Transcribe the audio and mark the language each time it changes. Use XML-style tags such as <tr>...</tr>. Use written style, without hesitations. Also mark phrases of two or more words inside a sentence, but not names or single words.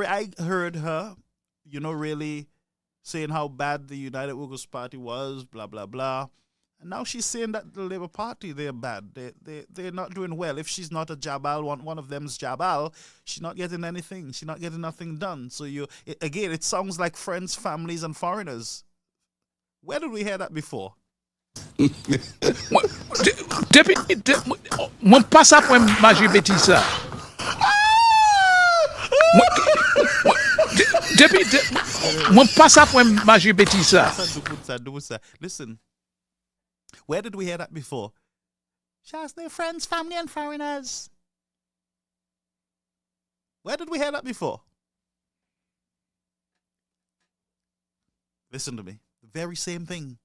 <en>I heard her, really saying how bad the United Workers' Party was, blah, blah, blah. And now she's saying that the Labour Party, they're bad. They're not doing well. If she's not a Jabal, one of them's Jabal, she's not getting anything. She's not getting nothing done. So it sounds like friends, families, and foreigners. Where did we hear that before?</en> <acf>Mwen pas ap wè maji beti sa. Mwen pas ap wè maji beti sa.</acf> <en>Listen, where did we hear that before? Just their friends, family, and foreigners. Where did we hear that before? Listen to me. The very same thing.</en>